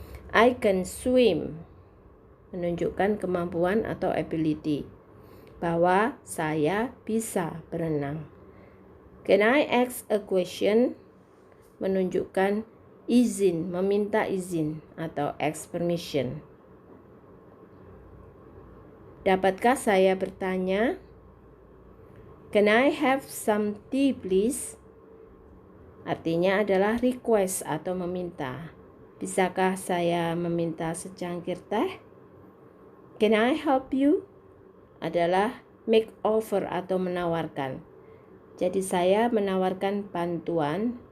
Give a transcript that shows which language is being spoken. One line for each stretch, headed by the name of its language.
English: I can swim
Indonesian: menunjukkan kemampuan atau ability, bahwa saya bisa berenang.
English: Can I ask a question
Indonesian: menunjukkan izin, meminta izin atau
English: ask permission.
Indonesian: Dapatkah saya bertanya?
English: Can I have some tea please?
Indonesian: Artinya adalah request atau meminta. Bisakah saya meminta secangkir teh?
English: Can I help you?
Indonesian: Adalah
English: make offer
Indonesian: atau menawarkan. Jadi saya menawarkan bantuan.